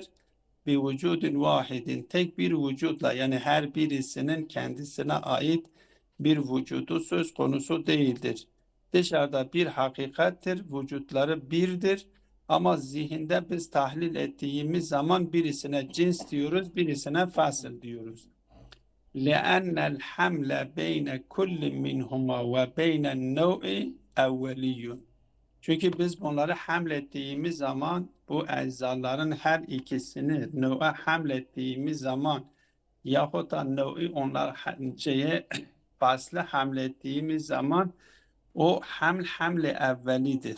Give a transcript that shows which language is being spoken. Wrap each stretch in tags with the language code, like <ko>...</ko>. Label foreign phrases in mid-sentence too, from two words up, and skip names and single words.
<tr>Bir vücudun vahidin, tek bir vücutla, yani her birisinin kendisine ait bir vücudu söz konusu değildir. Dışarıda bir hakikattir, vücutları birdir. Ama zihinde biz tahlil ettiğimiz zaman birisine cins diyoruz, birisine fasıl diyoruz.</tr> <ar>لأن الحمل بين كل منهما وبين النوع أولي.</ar> <tr>Çünkü biz bunları hamlettiğimiz zaman bu eczaların her ikisini növe hamlettiğimiz zaman yahut da növi onlar faslı hamlettiğimiz zaman o hamle evvelidir.</tr>